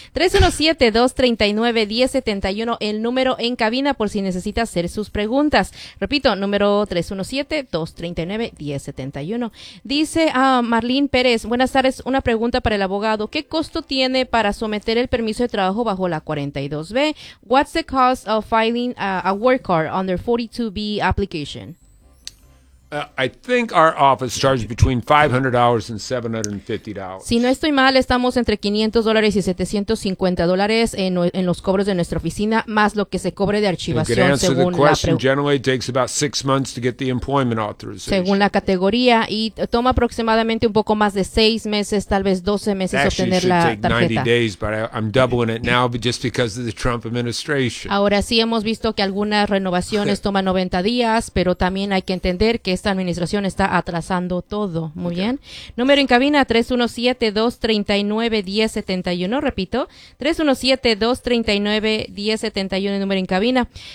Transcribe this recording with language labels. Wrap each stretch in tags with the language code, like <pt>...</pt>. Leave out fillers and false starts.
<es>317-239-1071, el número en cabina por si necesita hacer sus preguntas. Repito, número 317-239-1071. Dice Marlene Pérez, buenas tardes, una pregunta para el abogado. ¿Qué costo tiene para someter el permiso de trabajo bajo la 42B?</es> <en>What's the cost of filing a work card under 42B application? I think our office charges between $500 and $750.</en> <es>Si no estoy mal, estamos entre $500 y $750 en los cobros de nuestra oficina, más lo que se cobre de archivación según la pregunta.</es> <en>You can answer the question. Generally, it takes about 6 months to get the employment authorization.</en> <es>Según la categoría, y toma aproximadamente un poco más de 6 meses, tal vez 12 meses,</es> <en>actually,</en> <es>obtener la tarjeta.</es> <en>Actually, it should take 90 days, but I'm doubling it now just because of the Trump administration.</en> <es>Ahora sí hemos visto que algunas renovaciones toman 90 días, pero también hay que entender que esta administración está atrasando todo. Muy okay. bien. Número en cabina, 317-239-1071. Repito, 317-239-1071, el número en cabina.</es>